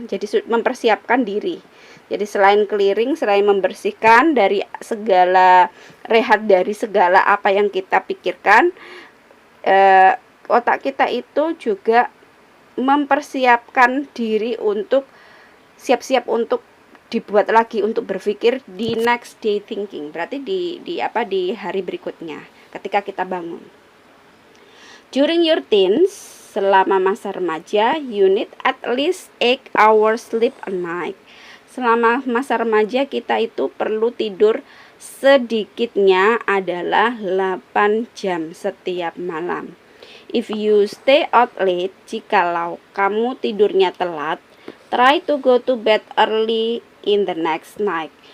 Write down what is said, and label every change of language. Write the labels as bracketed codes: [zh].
[id] Jadi mempersiapkan diri. Jadi selain clearing, selain membersihkan dari segala, rehat dari segala apa yang kita pikirkan, otak kita itu juga mempersiapkan diri untuk siap-siap untuk dibuat lagi untuk berpikir di [en] next day thinking. [id] Berarti di hari berikutnya ketika kita bangun. [en] During your teens, [id] selama masa remaja, [en] you need at least 8 hours sleep a night. [id] Selama masa remaja kita itu perlu tidur sedikitnya adalah 8 jam setiap malam. [en] If you stay out late, [id] jikalau kamu tidurnya telat, [en] try to go to bed early in the next night.